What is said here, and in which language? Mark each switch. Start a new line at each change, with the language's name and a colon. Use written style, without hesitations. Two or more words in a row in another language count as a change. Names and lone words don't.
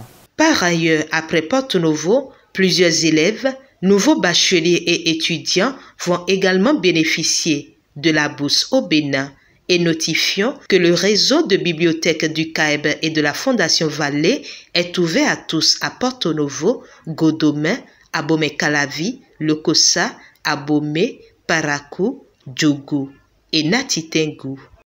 French: Par ailleurs, après Porto Novo, plusieurs élèves, nouveaux bacheliers et étudiants vont également bénéficier de la bourse au Bénin et notifions que le réseau de bibliothèques du CAEB et de la Fondation Vallée est ouvert à tous à Porto Novo, Godomé, Abomey-Calavi, Lokossa, Abomey, Parakou, Djougou et Natitengu.